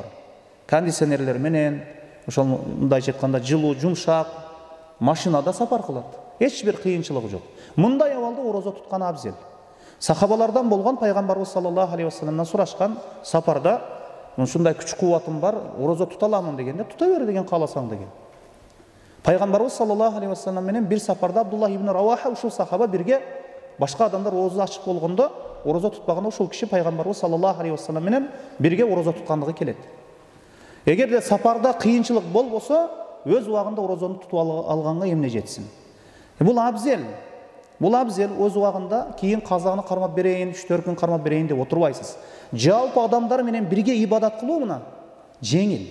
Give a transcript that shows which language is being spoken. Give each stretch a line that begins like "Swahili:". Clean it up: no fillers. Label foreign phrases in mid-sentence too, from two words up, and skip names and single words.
Kyrgyz: Кондиционерлер менен, ошол мындайча айтканда жылуу, жумшак машинада сапар кылат. Эч бир кыйынчылыгы жок. Мындай абалда ораза туткан абзел. Сахабалардан болгон пайгамбарыбыз
Arabic: صلى الله عليه وسلم
Kyrgyz: сурашкан, сапарда ушундай күч кубатым бар, ораза тута аламын дегенде, тута бер деген кааласаң деген. Пайгамбарыбыз
Arabic: صلى الله عليه وسلم
Kyrgyz: менен бир сапарда Абдуллах ибн Раваха ушул сахаба бирге, башка адамдар оозу ачык болгондо, ораза тутпаганда ушул киши пайгамбарыбыз
Arabic: صلى الله عليه وسلم
Kyrgyz: менен бирге ораза туткандыгы келет. Эгерде сапарда кыйынчылык болбосо, өз убагында оразаны тутуп алганга эмне жетсин? Бул абзел. Бул абзел өз убагында кийин казаны кармап берейин, 3-4 күн кармап берейин деп отурбайсыз. Жалпы адамдар менен бирге ибадат кылуу мына жеңил.